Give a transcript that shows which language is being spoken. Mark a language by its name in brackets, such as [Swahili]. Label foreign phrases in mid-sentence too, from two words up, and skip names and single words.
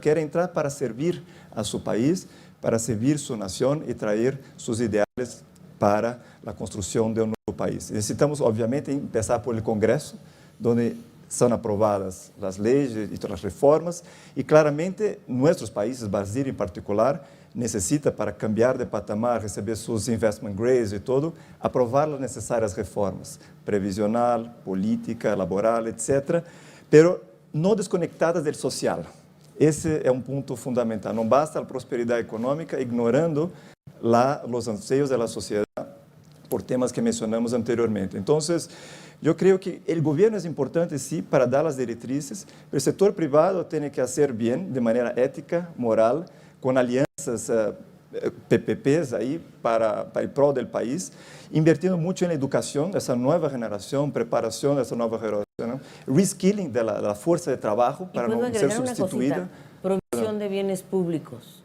[Spanish] Quieren entrar para servir a su país, para servir su nación y traer sus ideales para la construcción de un nuevo país. Necesitamos, obviamente, empezar por el Congreso, donde son aprobadas las leyes y todas las reformas, y claramente nuestros países, Brasil en particular, necesita para cambiar de patamar, receber sus [English] investment grades [Spanish] y todo, aprovar las necesarias reformas, previsional, política, laboral, etc., pero no desconectadas del social. [Portuguese] Esse é um ponto fundamental. Não basta a prosperidade econômica ignorando los anseios da sociedade por temas que mencionamos anteriormente. Então, eu creio que o governo é importante, sim, para dar as diretrizes, mas o setor privado tem que fazer bem, de maneira ética, moral, com alianças PPPs aí para o prol do país, invirtiendo muito na educação dessa nova geração, preparação dessa nova geração, reskilling da força de trabalho para não ser substituída. [Spanish] Provisión de bienes públicos.